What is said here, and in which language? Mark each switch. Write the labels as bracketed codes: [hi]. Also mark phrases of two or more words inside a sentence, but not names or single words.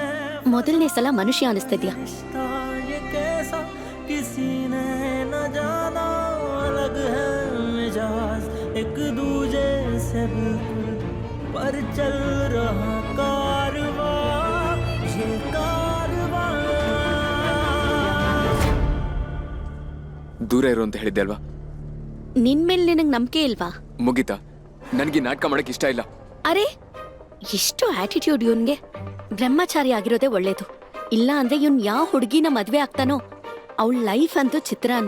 [kn] ಮೊದಲನೇ ಸಲ ಮನುಷ್ಯ ಅನಿಸ್ತಿದ್ಯಾ? [hi] रिश्ता ये कैसा, किसी ने न जाना. अलग है मिजाज एक दूजे से बिल्कुल, पर चल रहा कारवां, ये कारवां. [kn] ದೂರ ಇರು ಅಂತ ಹೇಳಿದ್ದೆ ಅಲ್ವಾ? ನಿನ್ ಮೇಲೆ ನಿನಗ್ ನಂಬಿಕೆ ಇಲ್ವಾ? ಮುಗಿತಾ? ನನ್ಗೆ ನಾಟಕ ಮಾಡಕ್ ಇಷ್ಟ ಇಲ್ಲ. ಅರೆ, ಎಷ್ಟು ಆಟಿಟ್ಯೂಡ್ ಇವನ್ಗೆ. ಬ್ರಹ್ಮಚಾರಿ ಆಗಿರೋದೇ ಒಳ್ಳೇದು. ಇಲ್ಲ ಅಂದ್ರೆ ಇವನ್ ಯಾವ ಹುಡುಗಿನ ಮದ್ವೆ ಆಗ್ತಾನೋ ಅವಳ ಲೈಫ್ ಅಂತೂ ಚಿತ್ರಾನ್ನ.